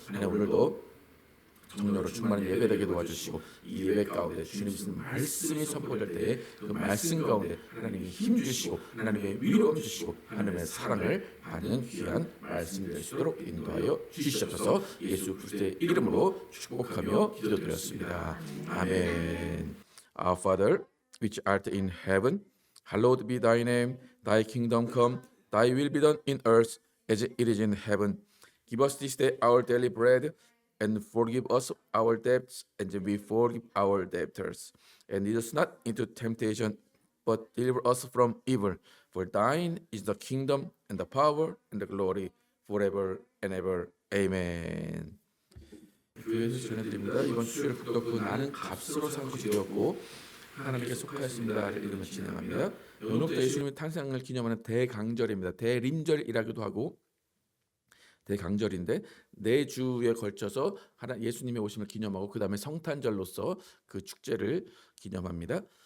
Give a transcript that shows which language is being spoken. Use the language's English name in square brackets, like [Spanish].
[Korean] 하나님 오늘도 성령으로 충만한 예배되게 도와주시고 이 예배 가운데 주님 주신 말씀이 선포될 때에 그 말씀 가운데 하나님이 힘 주시고 하나님의 위로함 주시고 하나님의 사랑을 받는 귀한 말씀이 될 수 있도록 인도하여 주시옵소서. 예수 그리스도의 이름으로 축복하며 기도드렸습니다. 아멘. [English] Our Father, which art in heaven, hallowed be thy name. Thy kingdom come, thy will be done in earth as it is in heaven. Give us this day our daily bread, and forgive us our debts, and we forgive our debtors. And lead us not into temptation, but deliver us from evil. For thine is the kingdom, and the power, and the glory, forever and ever. Amen. [Korean] 교회에서 전해드립니다. 이번 주일 북덕부 나는 값으로 산 것이 되었고 하나님께 속하였습니다를 이름을 진행합니다. 오늘부터 예수님의 탄생을 기념하는 대강절입니다. 대림절이라고도 하고 대강절인데 네 주에 걸쳐서 예수님의 오심을 기념하고 그 다음에 성탄절로서 그 축제를 기념합니다.